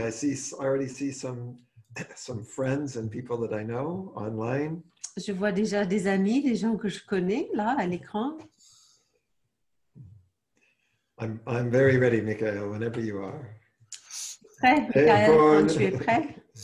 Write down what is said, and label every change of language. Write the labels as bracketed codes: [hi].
[en] I already see some friends and people that I know online. [fr] Je vois déjà des amis, des gens que je connais là à l'écran. [en] I'm very ready, Michael, whenever you are. [fr] Prêt, Michael, quand tu es prêt?